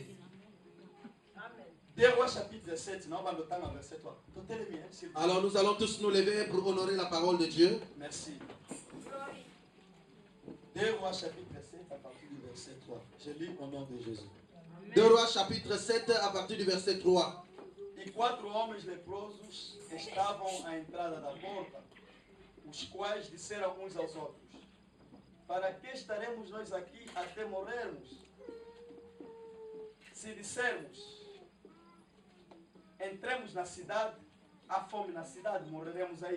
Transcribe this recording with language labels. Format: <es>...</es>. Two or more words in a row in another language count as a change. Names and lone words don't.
<fr>2 Rois chapitre 7, verset 3. Alors nous allons tous nous lever pour honorer la parole de Dieu. Merci. 2 Rois chapitre 7 à partir du verset 3. Je lis au nom de Jésus. 2 Rois chapitre 7 à partir du verset 3.</fr> <pt>E 4 homens leprosos estavam à entrada da porta, os quais disseram uns aos outros: para que estaremos nós aqui até morrermos? Se dissermos, entremos na cidade, há fome na cidade, morreremos aí.</pt>